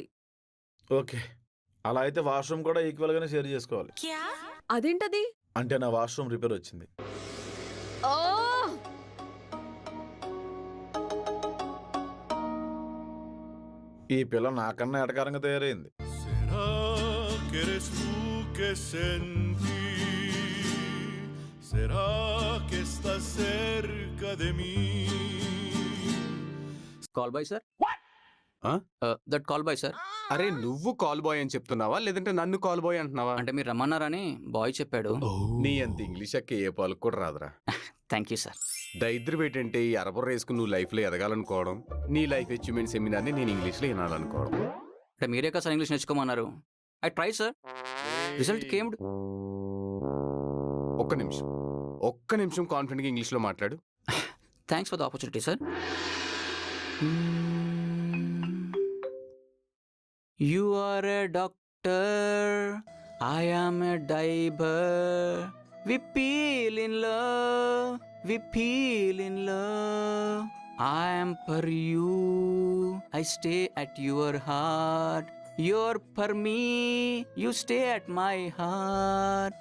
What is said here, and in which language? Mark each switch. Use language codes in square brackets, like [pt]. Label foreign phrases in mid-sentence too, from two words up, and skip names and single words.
[te] ఓకే, అలా అయితే వాష్రూమ్ కూడా ఈక్వల్ గానే షేర్ చేసుకోవాలి. అదేంటది? అంటే నా వాష్రూమ్ రిపేర్ వచ్చింది. ఓ, ఈ పిల్ల నాకన్నా ఎటకారంగా తయారైంది. [es] ¿Será que eres tú que sentí? ¿Será que estás cerca de mí? [en] Call boy sir. That call boy sir. [te] అరే నువ్వు [en] call boy [te] అని చెప్తున్నావా లేదంటే నన్ను [en] call boy [te] అంటున్నావా? అంటే మీరు రమ్మన్నారని బాయ్ చెప్పాడు. నీ అంత ఇంగ్లీష్ అక్క ఏ పాలకు కూడా రాదురా. [en] Thank you sir. [te] దరిద్రం ఏంటంటే ఈ అరబర్ వేసుకుని నువ్వు లైఫ్లో ఎదగాలనుకోవడం, నీ [en] life achievement seminar [te] నేను ఇంగ్లీష్లో వినాలనుకోవడం. అంటే మీరే కదా సార్ ఇంగ్లీష్ నేర్చుకోమన్నారు. [en] I try sir. Result camed. [te] ఒక్క నిమిషం కాన్ఫిడెంట్గా ఇంగ్లీష్లో మాట్లాడు. [en] Thanks for the opportunity sir. You are a doctor, I am a diber, we feel in love, we feel in love, I am for you, I stay at your heart, your for me, you stay at my heart.